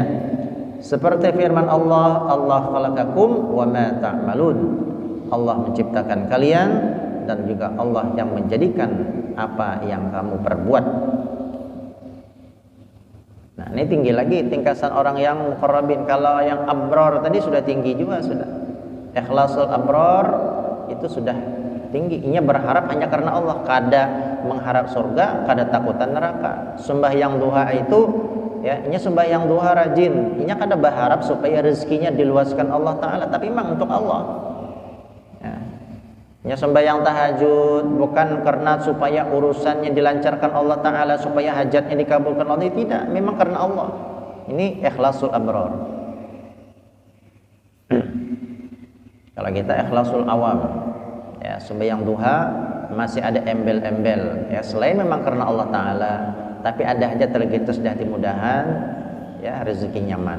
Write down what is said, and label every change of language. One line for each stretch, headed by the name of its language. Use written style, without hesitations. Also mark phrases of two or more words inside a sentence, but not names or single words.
Indonesian: Seperti firman Allah,
Arabic: الله خلقكم وما تعملون.
Indonesian: Allah menciptakan kalian dan juga Allah yang menjadikan apa yang kamu perbuat. Nah, ini tinggi lagi tingkatan orang yang muqarrabin. Kalau yang abror tadi sudah tinggi juga sudah.
Arabic: إخلاص الأبرار
Indonesian: itu sudah tinggi.
Banjar: Inya berharap hanya karena Allah, kada mengharap surga, kada takutan neraka. Sembahyang duha itu ya, inya sembahyang duha rajin. Inya kada berharap supaya rezekinya diluaskan Allah taala, tapi memang untuk Allah. Ya. Inya sembahyang tahajud bukan karena supaya urusannya dilancarkan Allah taala, supaya hajatnya dikabulkan Allah,
Indonesian: tidak, memang karena Allah. Ini
Arabic: إخلاص الأبرار.
Indonesian: Kalau kita
Arabic: إخلاص العوام,
Indonesian: ya sembahyang duha masih ada embel-embel, ya selain memang karena Allah taala, tapi ada hajat terlintas di hati, mudahan ya rezeki nyaman.